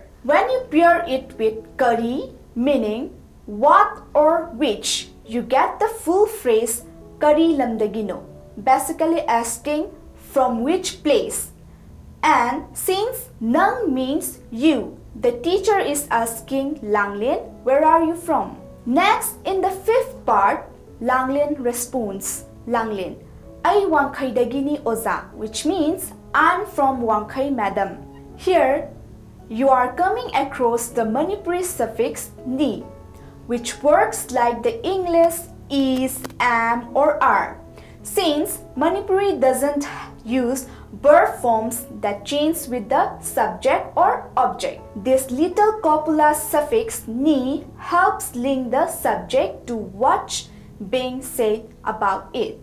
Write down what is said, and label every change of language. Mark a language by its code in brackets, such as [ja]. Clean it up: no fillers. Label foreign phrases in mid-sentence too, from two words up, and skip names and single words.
[en] When you pair it with kari, meaning what or which, you get the full phrase [mni] kari lamdagino, [en] basically asking from which place. And since nang means you, the teacher is asking Langlin, where are you from? Next, in the fifth part, Langlin responds, [mni] Langlin, ay Wangkhay dagini oza, [en] which means I'm from Wangkhay, madam. Here, you are coming across the Manipuri suffix ni, which works like the English is, am, or are. Since Manipuri doesn't use verb forms that change with the subject or object, this little copula suffix ni helps link the subject to what's being said about it.